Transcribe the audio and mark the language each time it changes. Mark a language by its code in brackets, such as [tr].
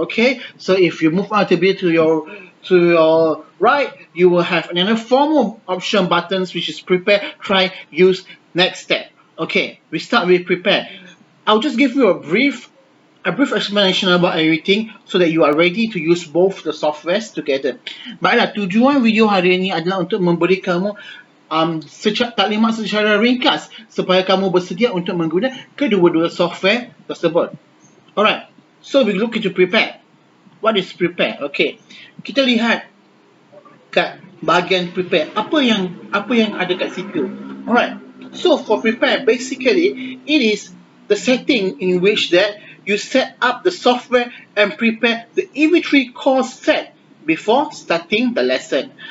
[en] Okay, so if you move on a bit to your right, you will have another form of option buttons, which is prepare, try, use, next step. Okay, we start with prepare. I'll just give you a brief explanation about everything so that you are ready to use both the softwares together. [ms] Baiklah, tujuan video hari ini adalah untuk memberi kamu taklimat secara ringkas supaya kamu bersedia untuk menggunakan kedua-dua software tersebut. [en] Alright, so we look into prepare. What is prepare? Okay, [ms] kita lihat kat bahagian prepare. Apa yang ada kat situ. Alright. [en] So for prepare, basically it is the setting in which that you set up the software and prepare the inventory course set before starting the lesson.